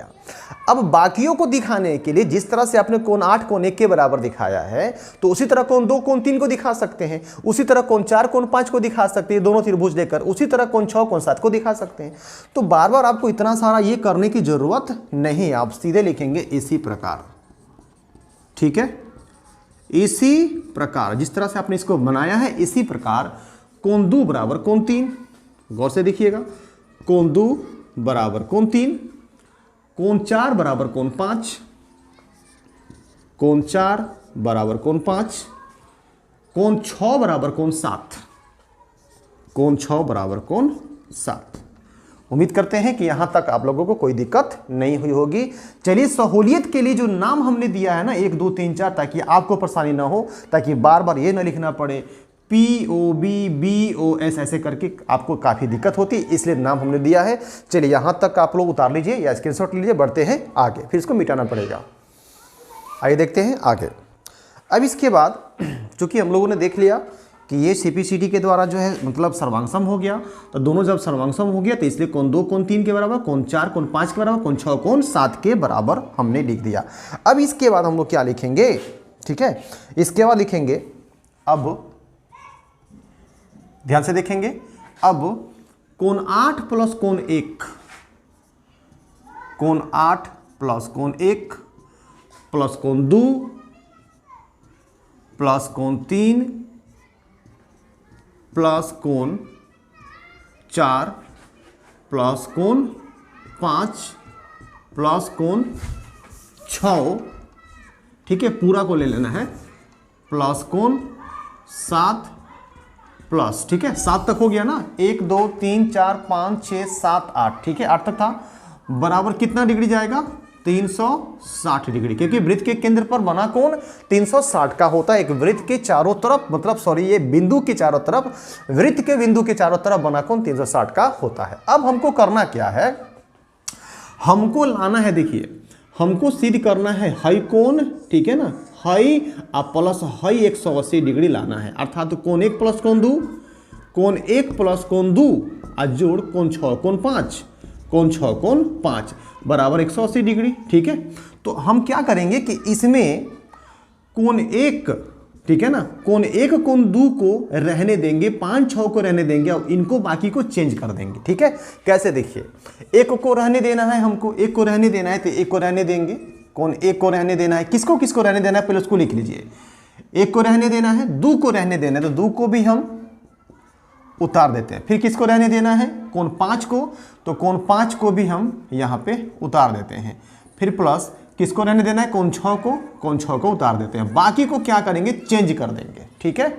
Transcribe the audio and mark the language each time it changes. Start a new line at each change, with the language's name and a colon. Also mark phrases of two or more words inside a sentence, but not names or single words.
Hindi: अब बाकियों को दिखाने के लिए जिस तरह से आपने कोण 8 कोण 1 के बराबर दिखाया है, तो उसी तरह कोण 2 कोण 3 को दिखा सकते हैं, उसी तरह कोण 4 कोण 5 को दिखा सकते हैं, दोनों त्रिभुज लेकर, उसी तरह कोण 6 कोण 7 को दिखा सकते हैं। तो बार बार आपको इतना सारा ये करने की जरूरत नहीं, आप सीधे लिखेंगे इसी प्रकार, ठीक है, इसी प्रकार जिस तरह से आपने इसको बनाया है, इसी प्रकार कोण 2 बराबर कोण 3, गौर से देखिएगा, कोण 2 बराबर कोण 3, कोण 4 बराबर कोण 5, कोण 4 बराबर कोण 5, कोण 6 बराबर कोण 7, कोण 6 बराबर कोण 7। उम्मीद करते हैं कि यहां तक आप लोगों को कोई दिक्कत नहीं हुई होगी। चलिए, सहूलियत के लिए जो नाम हमने दिया है ना 1 2 3 4, ताकि आपको परेशानी ना हो, ताकि बार बार ये ना लिखना पड़े POB BOS ऐसे करके आपको काफ़ी दिक्कत होती, इसलिए नाम हमने दिया है। चलिए, यहाँ तक आप लोग उतार लीजिए या स्क्रीनशॉट लीजिए, बढ़ते हैं आगे, फिर इसको मिटाना पड़ेगा। आइए देखते हैं आगे। अब इसके बाद चूंकि हम लोगों ने देख लिया कि ये CPCD के द्वारा जो है मतलब सर्वांगसम हो गया, तो दोनों जब सर्वांगसम हो गया तो इसलिए कोण 2 कोण 3 के बराबर, कोण 4 कोण 5 के बराबर, कोण 6 कोण 7 के बराबर हमने लिख दिया। अब इसके बाद हम लोग क्या लिखेंगे, ठीक है, इसके बाद लिखेंगे, अब ध्यान से देखेंगे, अब कोण 8 प्लस कोण 1, कोण 8 प्लस कोण 1 प्लस कोण 2 प्लस कोण 3 प्लस कोण 4 प्लस कोण 5 प्लस कोण 6, ठीक है, पूरा को ले लेना है, प्लस कोण 7 प्लस, ठीक है, 7 तक हो गया ना, 1 2 3 4 5 6 7 8, ठीक है, 8 तक था, बराबर कितना डिग्री जाएगा, 360 डिग्री, क्योंकि वृत्त के केंद्र पर बना कोण 360 का होता है। एक वृत्त के चारों तरफ, मतलब सॉरी, ये बिंदु के चारों तरफ, वृत्त के बिंदु के चारों तरफ बना कोण 360 का होता है। अब हमको करना क्या है, हमको लाना है, देखिए, हमको सिद्ध करना है हाई कोण, ठीक है ना, हाई प्लस हाई 180 डिग्री लाना है, अर्थात कोण 1 प्लस कोण 2, कोण 1 प्लस कोण 2 जोड़ कोण 6 कोण 5, कोण 6 कोण 5 बराबर 180 डिग्री, ठीक है। तो हम क्या करेंगे कि इसमें कोण 1, ठीक है ना, कोण 1 कोण 2 को रहने देंगे, 5 6 को रहने देंगे और इनको बाकी को चेंज कर देंगे, ठीक है। कैसे, देखिए, 1 को रहने देना है, हमको 1 को रहने देना है, तो 1 को रहने देंगे, कोण 1 को रहने देना है, किसको किसको रहने देना है पहले उसको लिख लीजिए, 1 को रहने देना है, 2 को रहने देना है, तो 2 को भी हम उतार देते हैं, फिर किसको रहने देना है, कोण 5 को, तो कोण 5 को भी हम यहाँ पे उतार देते हैं, फिर प्लस किसको रहने देना है, कोण 6 को, कोण 6 को उतार देते हैं, बाकी को क्या करेंगे, चेंज कर देंगे, ठीक है।